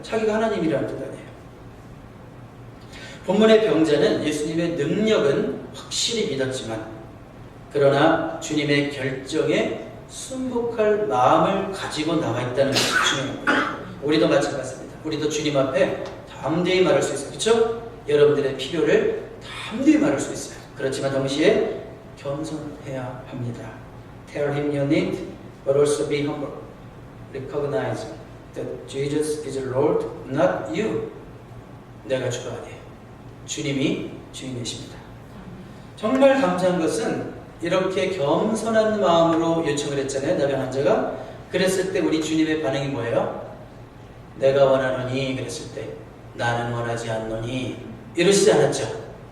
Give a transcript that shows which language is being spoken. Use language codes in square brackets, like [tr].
[ko] 자기가 하나님이라는 뜻 아니에요. 본문의 병자는 예수님의 능력은 확실히 믿었지만, 그러나 주님의 결정에 순복할 마음을 가지고 나와 있다는 것이 중요한 거예요. 우리도 마찬가지입니다. 우리도 주님 앞에 담대히 말할 수 있어요. 그렇죠? 여러분들의 필요를 담대히 말할 수 있어요. 그렇지만 동시에 겸손해야 합니다. [en] Tell him your need, but also be humble. recognize that Jesus is Lord, not you. [ko] 내가 주가 아니에요. 주님이 주인이십니다. 정말 감사한 것은 이렇게 겸손한 마음으로 요청을 했잖아요. 나병 환자가. 그랬을 때 우리 주님의 반응이 뭐예요? 내가 원하노니 그랬을 때 나는 원하지 않노니 이러시지 않았죠.